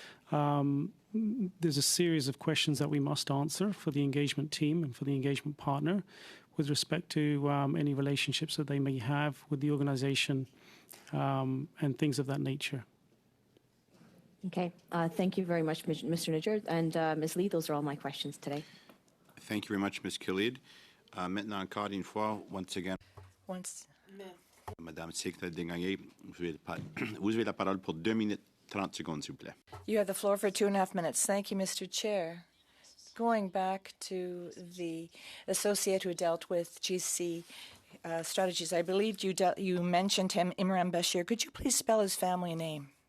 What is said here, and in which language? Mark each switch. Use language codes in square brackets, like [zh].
[en] There's a series of questions that we must answer for the engagement team and for the engagement partner with respect to any relationships that they may have with the organization and things of that nature. Okay. Thank you very much, Mr. Najjar. And Ms. Lee, those are all my questions today. Thank you very much, Ms. Khalid. [fr] Maintenant, encore une fois, [en] once again, [fr] Madame Secrétaire Desgagnés, vous avez la parole pour 2 minutes 30 secondes, s'il vous plaît. [en] You have the floor for 2.5 minutes. Thank you, Mr. Chair. Going back to the associate who dealt with GC strategies, I believe you mentioned him, Imran Bashir. Could you please spell his family name?